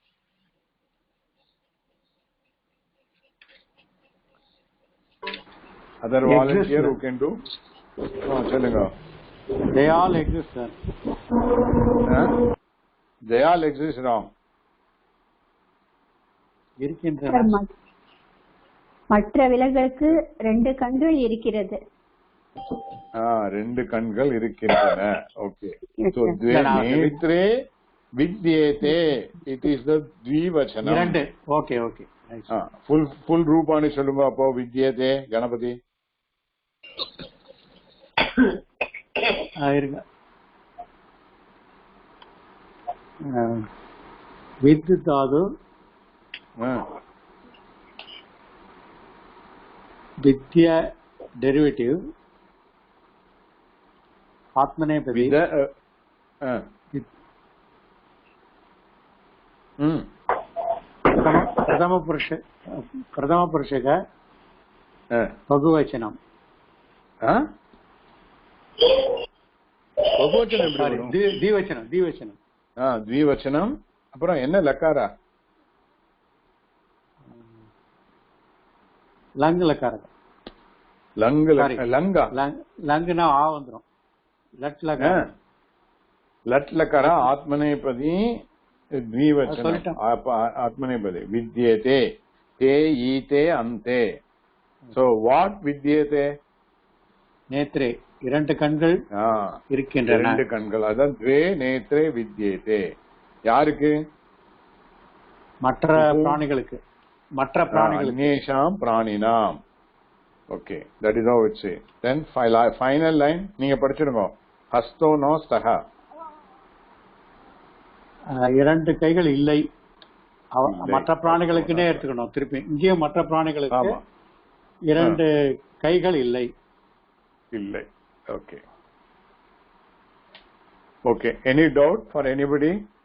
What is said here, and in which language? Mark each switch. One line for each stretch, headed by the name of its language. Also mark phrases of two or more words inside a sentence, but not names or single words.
English: Other volunteer who can do? Chalunga. They all exist, sir. They all exist wrong.
Tamil: மற்ற விலங்குகளுக்கு ரெண்டு கண்கள் இருக்கிறது. ரெண்டு கண்கள் இருக்கின்றன.
English: okay, so
Sanskrit: नेत्रे विद्येते,
English: it is the dvivachanam.
Tamil: இரண்டு.
English: okay okay,
Tamil: full ரூபானி சொல்லுங்க அப்போ. வித்யேதே கணபதி இருங்க.
Sanskrit: विद् धातु विद्या டெரிவேட்டிவ் आत्मनेपदी प्रथम पुरुषक बहुवचनम.
Tamil: द्विवचनम அப்புறம் என்ன லக்காரா?
Sanskrit: लङ् लकार.
Tamil: லங்குனா ஆ வந்துரும்.
Sanskrit: लट् लकार. लट् लकार आत्मनेपदी द्विवचनम आत्मनेपदी विद्येते ते ईते अन्ते.
English: So what வித்யேதே?
Tamil: நேத்ரே இரண்டு கண்கள் இருக்கின்றன. இரண்டு கண்கள், அதான்
Sanskrit: द्वे नेत्रे विद्येते.
Tamil: யாருக்கு? மற்ற பிராணிகளுக்கு. மற்ற பிராணிகளுக்கு.
Sanskrit: अन्येषां प्राणिनाम्. ஓகே,
English: that is how it say. Then final line
Tamil: நீங்க படிச்சிடுங்க.
Sanskrit: हस्तौ न स्तः.
Tamil: இரண்டு கைகள் இல்லை. மற்ற பிராணிகளுக்குன்னே எடுத்துக்கணும். திருப்பி இங்கேயும் மற்ற பிராணிகளுக்கு இரண்டு கைகள் இல்லை.
English: இல்லை. okay okay, any doubt for anybody?